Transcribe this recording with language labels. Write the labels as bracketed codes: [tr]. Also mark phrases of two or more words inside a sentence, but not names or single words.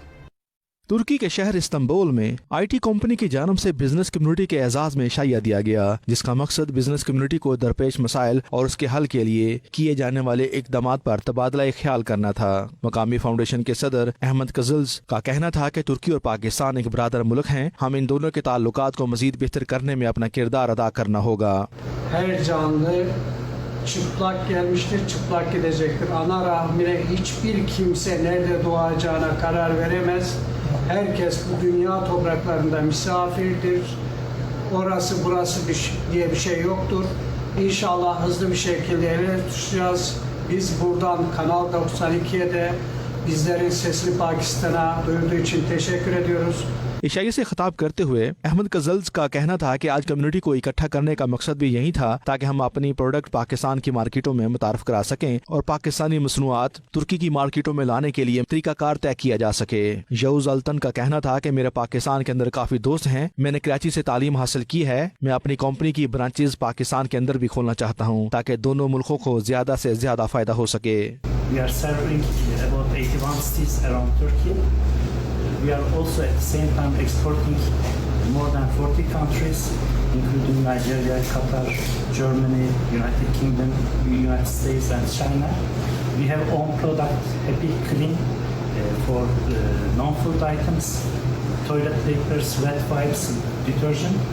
[ur] ترکی کے شہر استنبول میں [en] IT company [ur] کی جانب سے [en] business community [ur] کے اعزاز میں شائع دیا گیا، جس کا مقصد [en] business community [ur] کو درپیش مسائل اور اس کے حل کے لیے کیے جانے والے اقدامات پر تبادلہ خیال کرنا تھا۔ مقامی فاؤنڈیشن کے صدر احمد کزلز کا کہنا تھا کہ türkiye اور پاکستان ایک برادر ملک ہیں، ہم ان دونوں کے تعلقات کو مزید بہتر کرنے میں اپنا کردار ادا کرنا ہوگا۔ [tr] Her canlı çıplak gelmiştir, çıplak gidecektir. Ana rahmine hiçbir kimse nerede doğacağına karar veremez. Herkes bu dünya topraklarında misafirdir. Orası burası diye bir şey yoktur. İnşallah hızlı bir şekilde ele tutacağız. Biz buradan Kanal 92'ye de bizlerin sesini Pakistan'a duyurduğu için teşekkür ediyoruz. [ur] عشائی سے خطاب کرتے ہوئے احمد کزلز کا کہنا تھا کہ آج کمیونٹی کو اکٹھا کرنے کا مقصد بھی یہی تھا تاکہ ہم اپنی پروڈکٹ پاکستان کی مارکیٹوں میں متعارف کرا سکیں اور پاکستانی مصنوعات ترکی کی مارکیٹوں میں لانے کے لیے طریقہ کار طے کیا جا سکے۔ یوز التن کا کہنا تھا کہ میرے پاکستان کے اندر کافی دوست ہیں، میں نے کراچی سے تعلیم حاصل کی ہے، میں اپنی کمپنی کی برانچز پاکستان کے اندر بھی کھولنا چاہتا ہوں تاکہ دونوں ملکوں کو زیادہ سے زیادہ فائدہ ہو سکے۔ [en] We are serving about 81 cities around Turkey. We are also at the same time exporting more than 40 countries, including Nigeria, Qatar, Germany, United Kingdom, United States and China. We have own product, Happy Clean, for non-food items, toilet papers, wet wipes, detergent.